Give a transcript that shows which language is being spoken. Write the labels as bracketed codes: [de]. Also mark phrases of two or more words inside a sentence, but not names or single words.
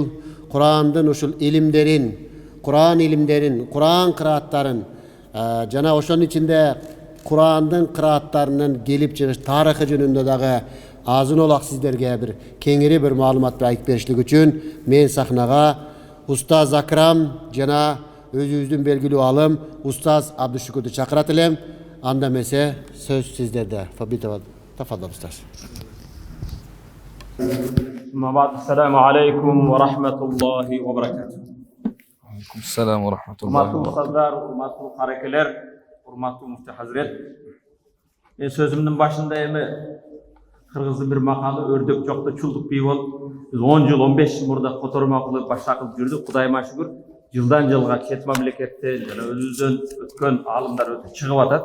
[ky] Курандын ушул илимдерин, Куран илимдерин, Куран кырааттарын жана ошонун ичинде Курандын кырааттарынын келип чыгыш тарыхы жөнүндө дагы азын олак сиздерге бир кеңири бир маалымат айтып беришлик үчүн мен сахнага Устаз Акрам жана өзүбүздүн белгилүү алым Устаз Абдушукурду чакырат элем. Анда эмесе сөз сиздерде. Тафаддал устаз. [ar] السلام عليكم ورحمة الله وبركاته. عليكم السلام ورحمة الله وبركاته. [ky] Устаздар, урматтуу карекелер, урматтуу муфти хазрет. Мен сөзүмдүн башында эми кыргыздын бир макалы өрдөк жокто чулдук бий болуп, биз 10 жыл 15 жыл мурда которма кылып башка кылып жүрдүк. Кудайыма шүгүр, жылдан жылга чет мамлекеттен жана өзүбүздөн өткөн аалымдар өтө чыгып атат.